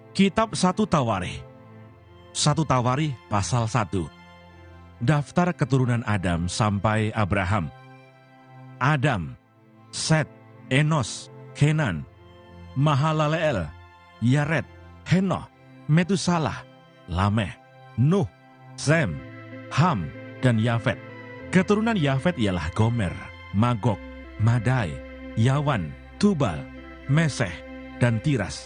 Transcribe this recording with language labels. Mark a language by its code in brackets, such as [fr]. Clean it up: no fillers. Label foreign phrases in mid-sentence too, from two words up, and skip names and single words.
[id] Kitab 1 Tawarikh. 1 Tawarikh pasal 1. Daftar keturunan Adam sampai Abraham. Adam, Set, Enos, Kenan, Mahalaleel, Yared, Henoh, Metusalah, Lameh, Nuh, Sem, Ham, dan Yafet. Keturunan Yafet ialah Gomer, Magog, Madai, Yawan, Tubal, Meseh, dan Tiras.